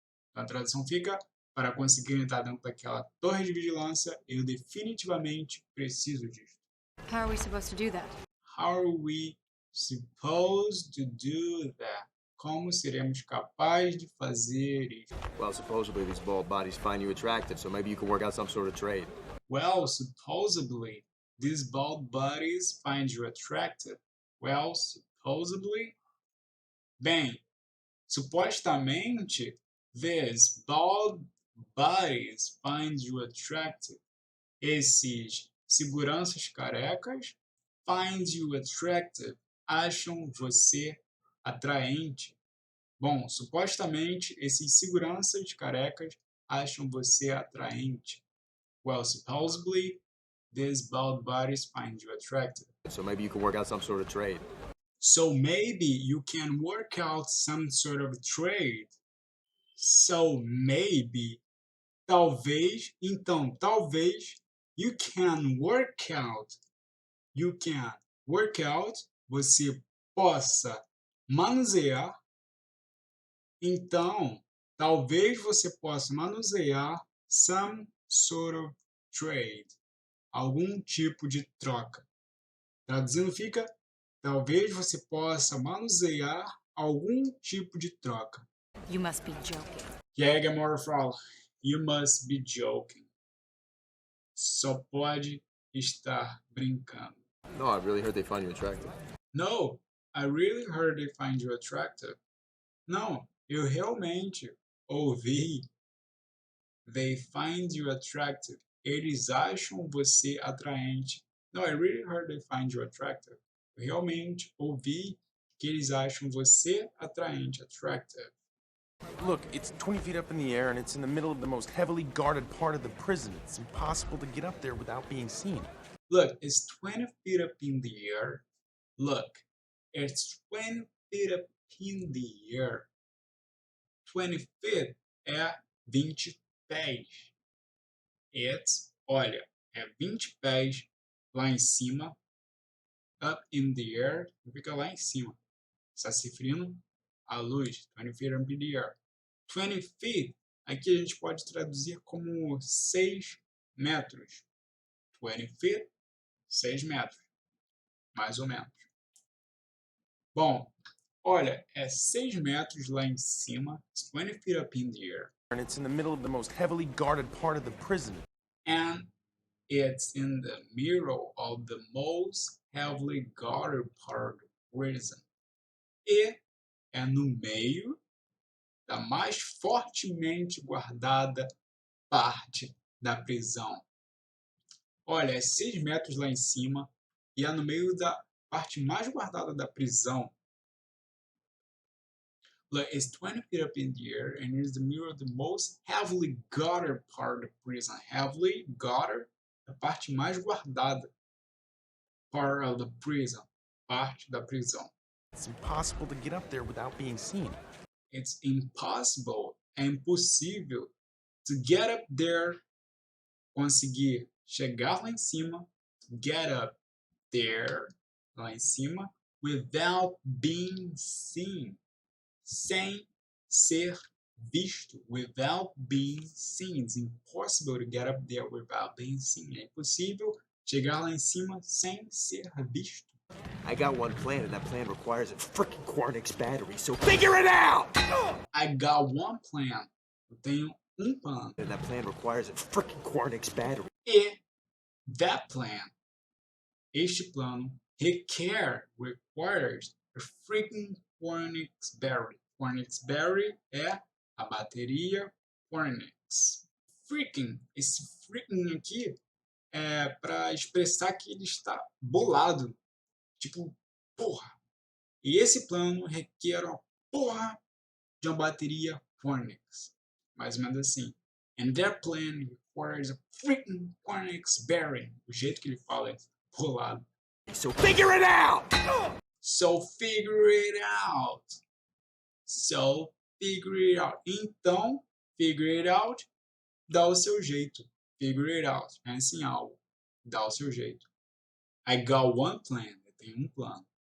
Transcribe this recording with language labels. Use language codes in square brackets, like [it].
[pt] Então a tradução fica: para conseguir entrar dentro daquela torre de vigilância, eu definitivamente preciso disto. [en] How are we supposed to do that? How are we supposed to do that? [pt] Como seremos capazes de fazer isso? [en] Well, supposedly these bald bodies find you attractive, so maybe you can work out some sort of trade. Well, supposedly, these bald bodies find you attractive. Well, supposedly. [pt] Bem, supostamente, [en] these bald bodies find you attractive. [pt] Esses seguranças carecas [en] find you attractive. [pt] Acham você atraente. Bom, supostamente, esses seguranças carecas acham você atraente. [en] Well, supposedly, these bald bodies find you attractive. So maybe you can work out some sort of trade. So maybe you can work out some sort of trade. So maybe, [pt] talvez, então, talvez, [en] you can work out. You can work out, [pt] você possa manusear. Então, talvez você possa manusear [en] some sort of trade. [pt] Algum tipo de troca. Traduzindo fica: talvez você possa manusear algum tipo de troca. [en] You must be joking. [pt] E aí, Gamora fala: [en] you must be joking. [pt] Só pode estar brincando. [en] No, I really heard they find you attractive. No, I really heard they find you attractive. [pt] Não, eu realmente ouvi. [en] They find you attractive. [pt] Eles acham você atraente. [en] No, I really heard they find you attractive. [pt] Eu realmente ouvi que eles acham você atraente, attractive. [en] Look, it's 20 feet up in the air and it's in the middle of the most heavily guarded part of the prison. It's impossible to get up there without being seen. Look, it's 20 feet up in the air. Look, it's 20 feet up in the air. [pt] 20 feet é 20 pés. It's, olha, é 20 pés lá em cima. [en] Up in the air, [pt] fica lá em cima. Está se referindo à luz. [en] 20 feet up in the air. [pt] 20 feet, aqui a gente pode traduzir como 6 metros. 20 feet, 6 metros. Mais ou menos. Bom, olha, é 6 metros lá em cima. [en] It's 20 feet up in the air. And it's in the middle of the most heavily guarded part of the prison. And it's in the middle of the most heavily guarded part of the prison. [pt] E é no meio da mais fortemente guardada parte da prisão. Olha, é 6 metros lá em cima e é no meio da parte mais guardada da prisão. [en] Look, it's 20 feet up in the air and it's the middle of the most heavily guarded part of the prison. Heavily guarded, [pt] a parte mais guardada. [en] Part of the prison. [pt] Parte da prisão. [en] It's impossible to get up there without being seen. It's impossible, [pt] é impossível [en] to get up there, [pt] conseguir chegar lá em cima, [en] get up there, lá em cima, without being seen, [pt] sem ser visto, [en] without being seen. It's impossible to get up there without being seen. [pt] É impossível chegar lá em cima sem ser visto. [en] I got one plan, and that plan requires a freaking Quarnix battery, so figure it out! I got one plan. [pt] Eu tenho plano. [en] And that plan requires a freaking Quarnix battery. E that plan, [pt] este plano, [en] requires a freaking Quarnix battery. [pt] Quarnix battery é a bateria Quarnix. Freaking, esse freaking aqui é para expressar que ele está bolado. Tipo, porra. E esse plano requer uma porra de uma bateria Quarnix. Mais ou menos assim. [en] And that plan requires a freaking Quarnix battery. [pt] O jeito que ele fala é bolado. [en] So figure it out! So figure it out. So figure it out. [pt] Então, [en] figure it out, [pt] dá o seu jeito. [en] Figure it out. [pt] Pensa em algo. Dá o seu jeito. [en] I got one plan. [pt] Eu tenho plano.